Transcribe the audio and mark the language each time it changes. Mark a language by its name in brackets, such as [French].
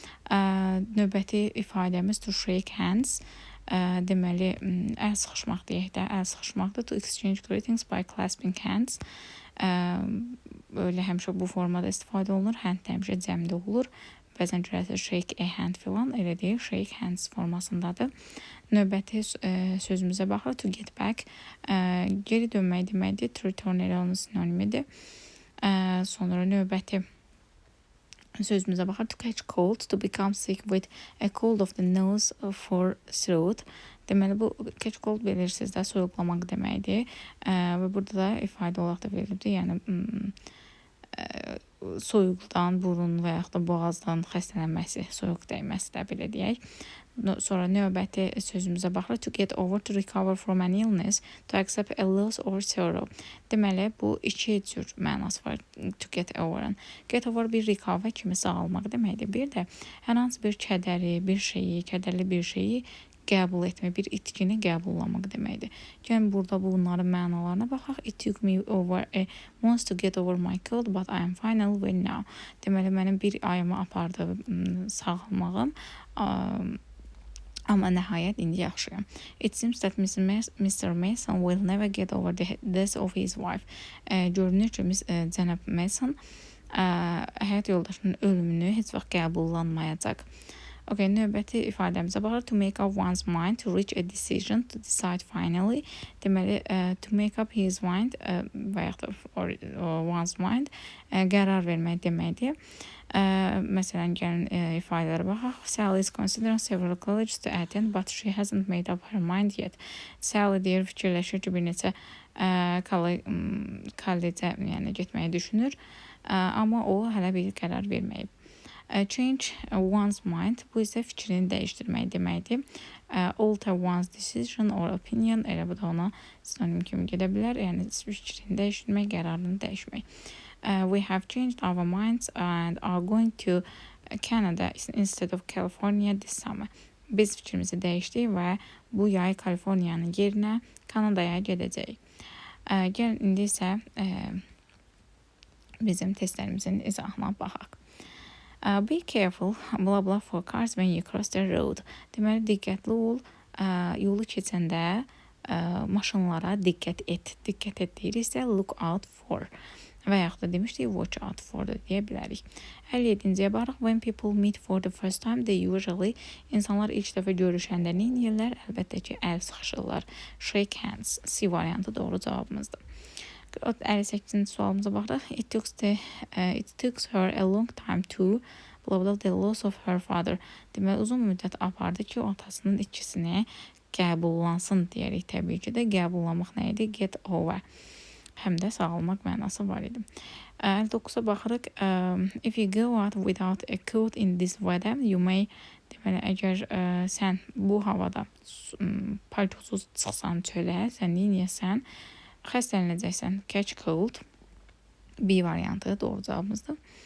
[Azerbaijani] Növbəti ifadəmiz [English] to shake hands. [Azerbaijani] Deməli, əl sıxışmaq deyək də, əl sıxışmaqdır. [English] To exchange greetings by clasping hands. [Azerbaijani] Öyle həmişə bu formada istifadə olunur. Hand həmişə cəmdə olur. Bəzən görərsiniz [English] shake a hand [Azerbaijani] filan, elə deyil, [English] shake hands [Azerbaijani] formasındadır. Növbəti sözümüzə baxırıq. [English] To get back. [Azerbaijani] Geri dönmək deməkdir. [English] To return [Azerbaijani] elə onun sinonimidir. Sonra növbəti sözümüzə baxırıq. [English] To catch cold. To become sick with a cold of the nose for throat. [Azerbaijani] Deməli, bu [English] catch cold [Azerbaijani] bilirsiniz də, soyuqlamaq deməkdir. Və burada da ifadə olaraq da verilibdir. Yəni, soyuqdan, burun və yaxud da boğazdan xəstələnməsi, soyuq dəyməsi də belə deyək. Sonra növbəti sözümüzə baxırıq. [English] To get over, to recover from an illness, to accept a loss or sorrow. [Azerbaijani] Deməli, bu iki cür mənası var [English] to get over- [Azerbaijani] ın. [English] Get over [Azerbaijani] bir recover kimi sağalmaq deməkdir. Bir də hər hansı bir kədəri, bir şeyi, kədərli bir şeyi qəbul etmək, bir itkini qəbullamaq deməkdir. Yəni, burada bunların mənalarına baxaq. [English] It took me over a month to get over my cold, but I am finally well now. [Azerbaijani] Deməli, mənim bir ayımı apardı sağalmağım, amma nəhayət indi yaxşıyam. [English] It seems that Mr. Mason will never get over the death of his wife. [Azerbaijani] Görünür ki, cənab Mason həyat yoldaşının ölümünü heç vaxt qəbullanmayacaq. Okay, növbəti ifadəmizə baxırıq. [English] To make up one's mind, to reach a decision, to decide finally. [Azerbaijani] Deməli, [English] to make up his mind [Azerbaijani] və yaxud da [English] one's mind [Azerbaijani] qərar vermək deməkdir. Məsələn, gəlin ifadələrə baxaq. [English] Sally is considering several colleges to attend, but she hasn't made up her mind yet. [Azerbaijani] Sally deyir, fikirləşir ki, bir neçə kollecə getməyi düşünür, amma o hələ bir qərar verməyib. [English] Change one's mind, [Azerbaijani] bu isə fikrini dəyişdirmək deməkdir. [English] Alter one's decision or opinion, [Azerbaijani] elə bu da ona sinonim kimi gedə bilər. Yəni, fikrini dəyişdirmək, qərarını dəyişmək. [English] We have changed our minds and are going to Canada instead of California this summer. [Azerbaijani] Biz fikrimizi dəyişdik və bu yay Kaliforniyanın yerinə Kanadaya gedəcəyik. Gəlin, indi isə bizim testlərimizin izahına baxaq. [English] Be careful, blah blah for cars when you cross the road. [Azerbaijani] Deməli, diqqətli ol, yolu keçəndə maşınlara diqqət et. Diqqət et deyiriksə, [English] look out for. [Azerbaijani] Və yaxud da demişdik, [English] watch out for [Azerbaijani] da deyə bilərik. 57-ciyə baxırıq. [English] When people meet for the first time, they usually, [Azerbaijani] insanlar ilk dəfə görüşəndə nə edirlər? Əlbəttə ki, əl sıxışırlar. [English] Shake hands. [Azerbaijani] C variantı doğru cavabımızdır. 58-ci sualımıza baxırıq. [English] It took her a long time to blah blah the loss of her father. [Azerbaijani] Deməli, uzun müddət apardı ki, o atasının ikisini qəbullansın deyərik. Təbii ki də qəbullanmaq nə idi? [English] Get over. [Azerbaijani] Həm də sağalmaq mənası var idi. [English] 59-a baxırıq. If you go out without a coat in this weather, you may, [Azerbaijani] deməli, əgər sən bu havada paltosuz çıxsan çölə, sən neyəsən? Xəstələnəcəksən. [English] Catch cold. [Azerbaijani] B variantı doğru cavabımızdır.